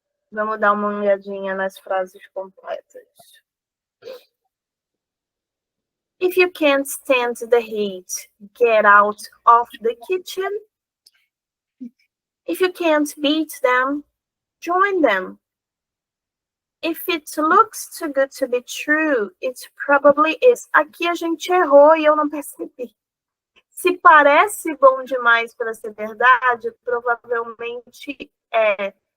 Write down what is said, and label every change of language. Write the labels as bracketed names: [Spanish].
[Portuguese] Vamos dar uma olhadinha nas frases completas. [English] If you can't stand the heat, get out of the kitchen. If you can't beat them, join them. If it looks too good to be true, it probably is. [Portuguese] Aqui a gente errou e eu não percebi. Se parece bom demais para ser verdade, provavelmente é.